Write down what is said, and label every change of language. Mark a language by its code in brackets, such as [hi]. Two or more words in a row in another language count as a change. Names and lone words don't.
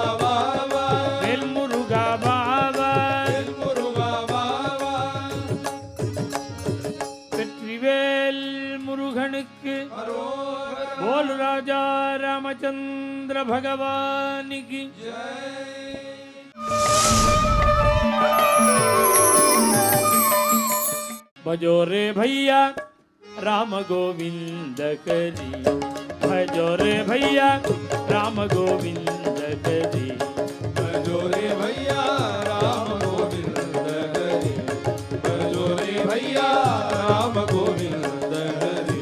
[ta] வேல் முருகா பாபா வேல் முருகா வெற்றிவேல் முருகனுக்கு போல் ராஜா ராமச்சந்திர பகவானிக்கு [hi] भजो रे भैया राम गोविंद करी भजो रे भैया राम गोविंद करी भजो रे भैया राम गोविंद हरि भजो रे भैया राम गोविंद हरि